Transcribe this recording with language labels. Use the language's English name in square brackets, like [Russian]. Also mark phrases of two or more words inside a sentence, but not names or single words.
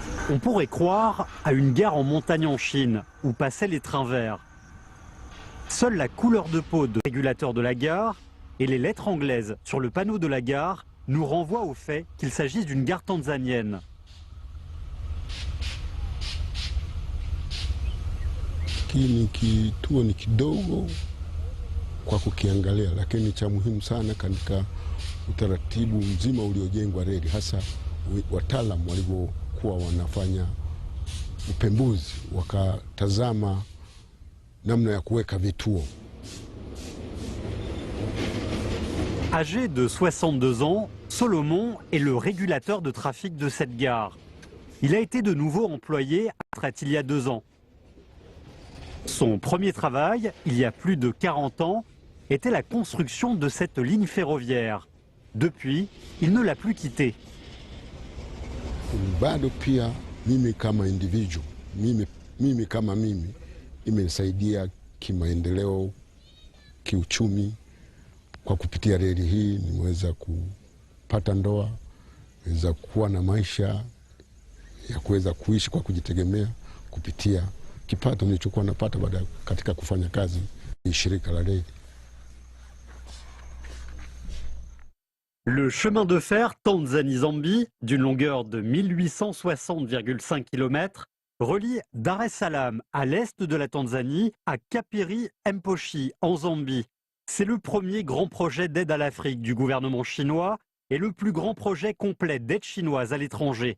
[French] On pourrait croire à une gare en montagne en Chine, où passaient les trains verts. Seule la couleur de peau du régulateur de la gare et les lettres anglaises sur le panneau de la gare nous renvoient au fait qu'il s'agisse d'une gare tanzanienne. [Swahili] Ni kituo ni kidogo kwa kukiangalia, lakini cha muhimu sana katika utaratibu mzima uliojengwa reli, hasa wataalamu walivyokuwa wanafanya upembuzi, wakatazama namna ya kuweka vituo. [French] Âgé de 62 ans, Solomon est le régulateur de trafic de cette gare. Il a été de nouveau employé à la retraite il y a 2 ans. Son premier travail, il y a plus de 40 ans, était la construction de cette ligne ferroviaire. Depuis, il ne l'a plus quittée. [Swahili] Bado pia mimi kama individual, mimi kama mimi imenisaidia kimaendeleo, kiuchumi. Kwa kupitia reli hii nimeweza kupata ndoa, nimeweza kuwa na maisha ya kuweza kuishi kwa kujitegemea kupitia kipato nilichokuwa napata baada katika kufanya kazi shirika la reli. [French] Le chemin de fer Tanzanie-Zambie, d'une longueur de 1860,5 km, relie Dar es Salaam à l'est de la Tanzanie à Kapiri-Mposhi en Zambie. C'est le premier grand projet d'aide à l'Afrique du gouvernement chinois et le plus grand projet complet d'aide chinoise à l'étranger.